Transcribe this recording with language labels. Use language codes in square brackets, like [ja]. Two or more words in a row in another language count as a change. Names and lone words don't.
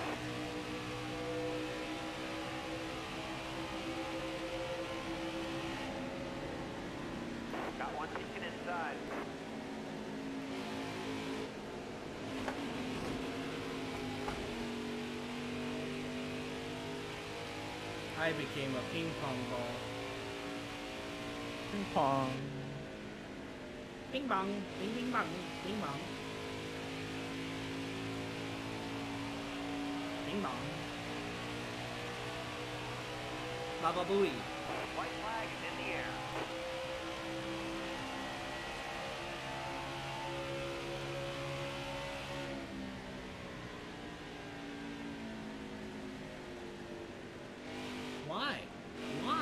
[en] Got one peeking inside. I became a ping pong ball. Ping pong. Ping pong, ping ping pong, ping pong. Ping pong. Baba Booey. White flag is in the air. Why? Why?